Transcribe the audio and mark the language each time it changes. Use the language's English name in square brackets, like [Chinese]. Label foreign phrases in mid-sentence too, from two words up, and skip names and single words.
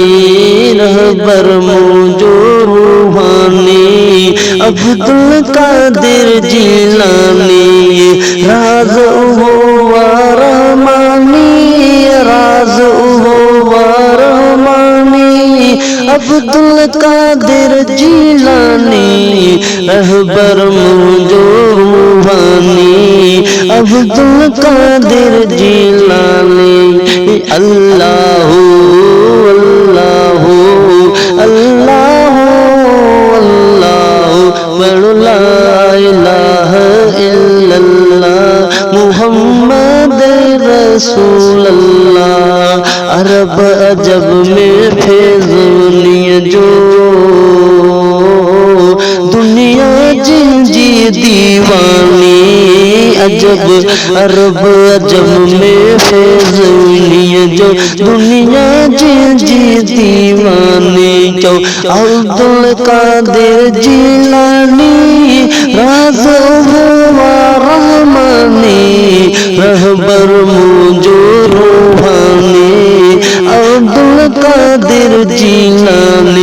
[Sindhi] रहबर मुझो रूहानी अब्दुल कादिर जीलानी, [Urdu] راز ہوا رحمانی, راز ہوا رحمانی [Sindhi] अब्दुल कादिर जीलानी, रहबर मुझो रूहानी अब्दुल कादिर जीलानी। [Arabic] الله الله الله الله ولا إله إلا الله محمد رسول الله. [Sindhi] अरब अजब में फैज़ुनिय जो दुनिया जिंजी दीवानी, अजब अरब अजब में फैज़ुनिय जो दुनिया जिंजी दीवानी। जो अब्दुल कादिर जीलानी [Urdu] راز ہوا رحمانی, [Sindhi] रहबर मुझो रूहानी अब्दुल कादिर जीलानी।